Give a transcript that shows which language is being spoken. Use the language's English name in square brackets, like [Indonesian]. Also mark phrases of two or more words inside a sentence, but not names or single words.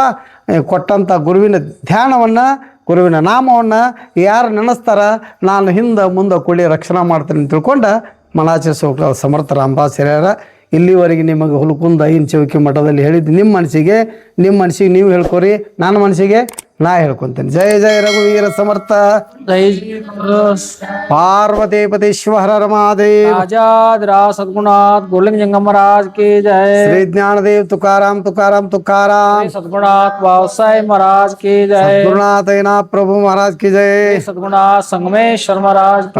[Kannada] ಕೊಟ್ಟಂಥ ಗುರುವಿನ ಧ್ಯಾನವನ್ನು, ಗುರುವಿನ ನಾಮವನ್ನು ಯಾರು ನೆನೆಸ್ತಾರ ನಾನು ಹಿಂದೆ ಮುಂದೆ ಕೂಡಿ ರಕ್ಷಣೆ ಮಾಡ್ತೀನಿ ಅಂತ ತಿಳ್ಕೊಂಡು ಮಲಾಚರಿಸೋ ಸಮರ್ಥ ರಾಮದಾಸ್ ಹಿರಿಯರ ಇಲ್ಲಿವರೆಗೆ ನಿಮಗೆ ಹುಲ್ಕುಂದ ಇಂಚೌಕಿ ಮಠದಲ್ಲಿ ಹೇಳಿದ್ದು ನಿಮ್ಮ ಮನಸ್ಸಿಗೆ ನೀವು ಹೇಳ್ಕೊರಿ, ನನ್ನ ಮನಸ್ಸಿಗೆ ನಾ ಹೇಳ್ಕೊತೀನಿ. [Marathi] जय जय रघुवीर समर्थ. ಜೈ पार्वती पतीश्वर महादेव. आजाद सद्गुणात गोलिंग जंगम महाराज की जय. श्री ज्ञानदेव तुकाराम तुकाराम तुकाराम. सद्गुणात वावसाय महाराज की जय. गुरुनाथ प्रभु महाराज की जय. सद्गुणात संगमेश्वर महाराज की